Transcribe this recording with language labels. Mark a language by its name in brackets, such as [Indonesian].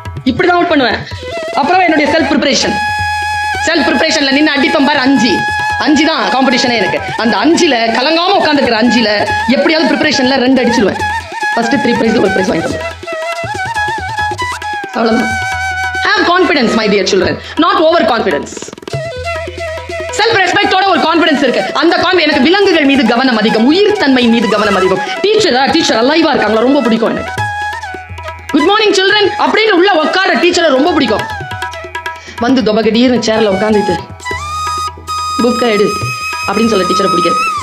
[Tamil] இப்படிதான் அவுட் பண்ணுவேன். அப்புறம் என்னுடைய செல்ஃப் ப்ரிப்பரேஷன்ல நின்று அடிப்பேன் பாரு. 5 தான் காம்படிஷனே எனக்கு. அந்த 5ல கலங்காம உட்காந்துருக்கிற 5ல எப்படியாவது ப்ரிப்பரேஷன்ல 2 அடிச்சிருவேன். ஃபர்ஸ்ட் 3 பிரைஸ், ஒரு பிரைஸ் வாங்கிட்டு வருவேன். அவ்வளவுதான். [English] Have confidence, my dear children, not over confidence. [Tamil] Self ரெஸ்பெக்டோட ஒரு கான்ஃபிடன்ஸ் இருக்கு. அந்த எனக்கு விலங்குகள் மீது கவனம் அதிகம், உயிர் தன்மை மீது கவனம் அதிகம். டீச்சர் அலைவா இருக்காங்களா ரொம்ப பிடிக்கும் எனக்கு. குட் மார்னிங் சில்ட்ரன் அப்படின்னு உள்ள உட்கார டீச்சரை ரொம்ப பிடிக்கும். வந்து தொபகடீர்னு சேர்ல உட்காந்துட்டு புக்கை எடு அப்படின்னு சொல்ல டீச்சரை பிடிக்காது.